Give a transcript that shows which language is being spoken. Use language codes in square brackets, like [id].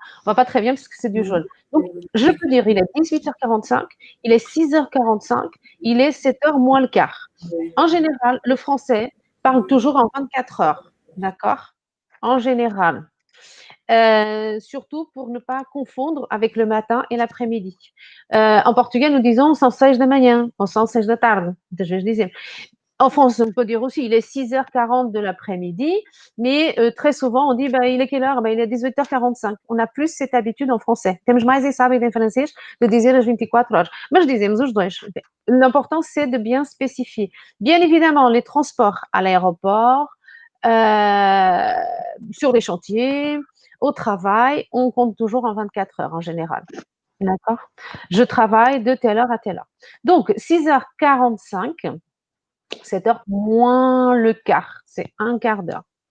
[fr] On ne voit pas très bien parce que c'est du jaune. Donc, je peux dire, il est 18h45, il est 6h45, il est 7h moins le quart. En général, le français parle toujours en 24 heures. D'accord? En général. Surtout pour ne pas confondre avec le matin et l'après-midi. En portugais, nous disons [pt] são 6 da manhã, ou são 6 da tarde. Muitas vezes dizemos. [fr] En France, on peut dire aussi, il est 6h40 de l'après-midi, mais très souvent, on dit, il est quelle heure? Il est 18h45. On a plus cette habitude en français. [pt] Temos mais esse hábito em francês de dizer as [fr] 24 heures. [pt] Mas dizemos os dois. [fr] L'important, c'est de bien spécifier. Bien évidemment, les transports à l'aéroport, sur les chantiers, au travail, on compte toujours en 24 heures en général. D'accord? Je travaille de telle heure à telle heure. Donc, 6h45, 7 heures moins le quart, c'est un quart d'heure.